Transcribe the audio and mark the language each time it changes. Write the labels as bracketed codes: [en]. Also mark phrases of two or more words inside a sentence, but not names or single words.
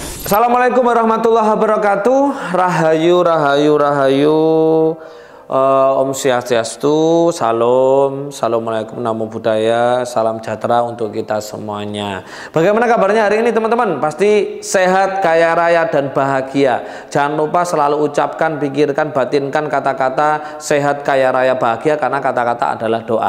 [ar] السلام عليكم ورحمة الله وبركاته. [id] Rahayu, rahayu, rahayu. Om Swastiastu, salam, assalamualaikum, [pi] namo buddhaya, [id] salam sejahtera untuk kita semuanya. Bagaimana kabarnya hari ini teman-teman? Pasti sehat, kaya raya dan bahagia. Jangan lupa selalu ucapkan, pikirkan, batinkan kata-kata sehat, kaya raya, bahagia, karena kata-kata adalah doa.